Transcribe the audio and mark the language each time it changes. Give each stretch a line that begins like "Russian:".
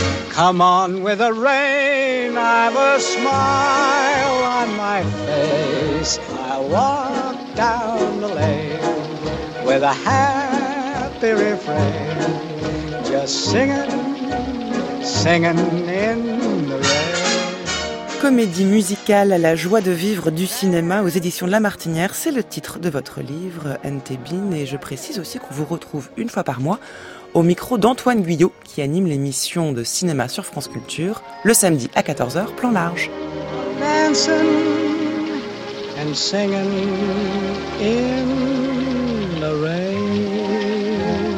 English: Come on with the rain, I've a smile on my face. I walk down the lane with a happy refrain, just singing, singing in the rain.
French: Comédie musicale à la joie de vivre du cinéma aux éditions Lamartinière, c'est le titre de votre livre, N.T. Bin, et je précise aussi qu'on vous retrouve une fois par mois au micro d'Antoine Guyot, qui anime l'émission de cinéma sur France Culture, le samedi à 14h, plan large.
English: Dancing and singing in the rain.